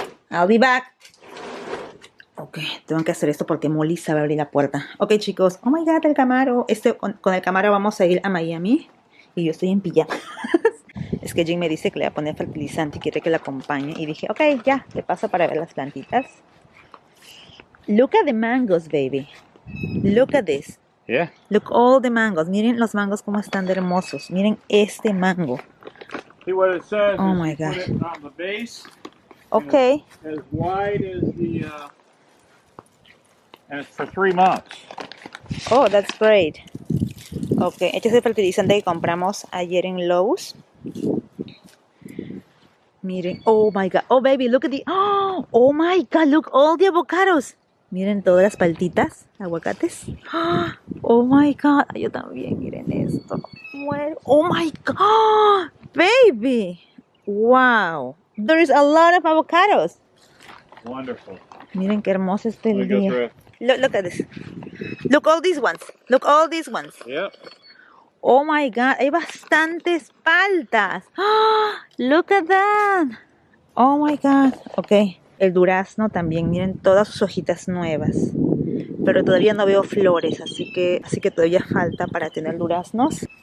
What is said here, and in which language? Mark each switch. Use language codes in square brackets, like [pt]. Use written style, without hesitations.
[en] I'll be back. [es] Ok, tengo que hacer esto porque Molly sabe abrir la puerta. Ok, chicos. [en] Oh my God, [es] el Camaro. Con el Camaro vamos a ir a Miami. Y yo estoy en pijama. Es que Jim me dice que le va a poner fertilizante y quiere que la acompañe. Y dije, ok, ya, le paso para ver las plantitas. [en] Look at the mangoes, baby. Look at this. Yeah. Look all the mangoes. [es] Miren los mangos cómo están de hermosos. Miren este mango. [en] See what it says. Oh my God. Put it on the base. Okay. As wide as the. And it's for 3 months. Oh, that's great. [es] Ok, este es el fertilizante que compramos ayer en Lowe's. Miren, [en] oh my God. Oh baby, look at the. Oh my God, look all the avocados. [es] Miren todas las paltitas, aguacates. [en] Oh my God, [es] yo también, miren esto. Muero. [en] Oh my God, baby. Wow, there's a lot of avocados. Wonderful. [es] Miren qué hermoso este el día. [en] Look at this. Look all these ones. Look all these ones. Yep. Oh my God, [es] hay bastantes paltas. [en] Look at that. Oh my God. Ok. [es] El durazno también, miren todas sus hojitas nuevas. Pero todavía no veo flores, así que todavía falta para tener duraznos.